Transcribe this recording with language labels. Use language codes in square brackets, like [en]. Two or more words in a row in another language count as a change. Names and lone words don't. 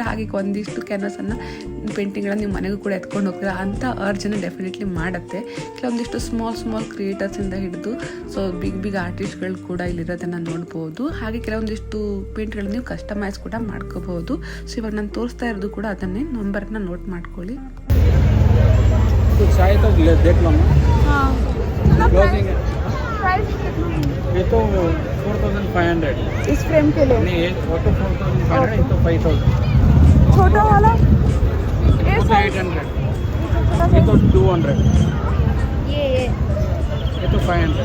[kn] ಹಾಗೆ ಒಂದಿಷ್ಟು ಕ್ಯಾನ್ವಸನ್ನು ಪೇಂಟಿಂಗ್ಗಳನ್ನು ನೀವು ಮನೆಗೂ ಕೂಡ ಎತ್ಕೊಂಡು ಹೋಗ್ತೀರಾ ಅಂಥ ಅರ್ಜನ್ನು ಡೆಫಿನೆಟ್ಲಿ ಮಾಡುತ್ತೆ. ಕೆಲವೊಂದಿಷ್ಟು [en] small creators [kn] ಹಿಡಿದು [en] so big artists [kn] ಕೂಡ ಇಲ್ಲಿರೋದನ್ನು ನೋಡ್ಬೋದು. ಹಾಗೆ ಕೆಲವೊಂದಿಷ್ಟು ಪೇಂಟ್ಗಳನ್ನು ನೀವು ಕಸ್ಟಮೈಸ್ ಕೂಡ ಮಾಡ್ಕೋಬಹುದು. ಸೊ ಇವಾಗ ನಾನು ತೋರಿಸ್ತಾ ಇರೋದು ಕೂಡ ಅದನ್ನೇ. ನಂಬರ್ನ ನೋಟ್ ಮಾಡ್ಕೊಳ್ಳಿ. [hi] ये तो 4500 इस फ्रेम के लिए नहीं, ये फोटो 4500 ये तो 5000. छोटा वाला ये 800 ये तो 200 ये तो 500.